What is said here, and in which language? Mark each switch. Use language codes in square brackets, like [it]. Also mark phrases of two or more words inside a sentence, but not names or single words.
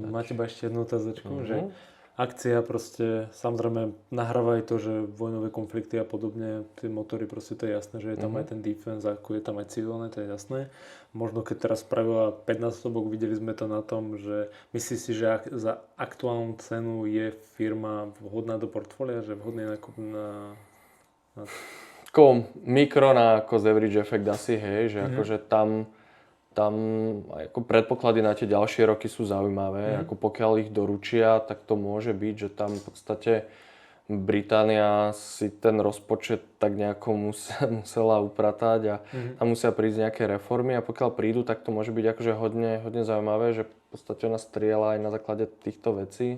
[sk] Dobre, máte ešte jednu otázočku, že akcia proste, samozrejme nahráva aj to, že vojnové konflikty a podobne, tie motory proste to je jasné, že je tam aj ten defense, ako je tam aj civilné, to je jasné. Možno keď teraz spravila 5-násobok, videli sme to na tom, že myslíš si, že za aktuálnu cenu je firma vhodná do portfólia, že vhodný nákup na... Mikro na [en] cost average effect [sk] asi, hej, že akože tam ako predpoklady na tie ďalšie roky sú zaujímavé. Ako pokiaľ ich doručia, tak to môže byť, že tam v podstate Británia si ten rozpočet tak nejako musela upratať a tam musia prísť nejaké reformy a pokiaľ prídu, tak to môže byť akože hodne zaujímavé, že v podstate ona strieľa aj na základe týchto vecí.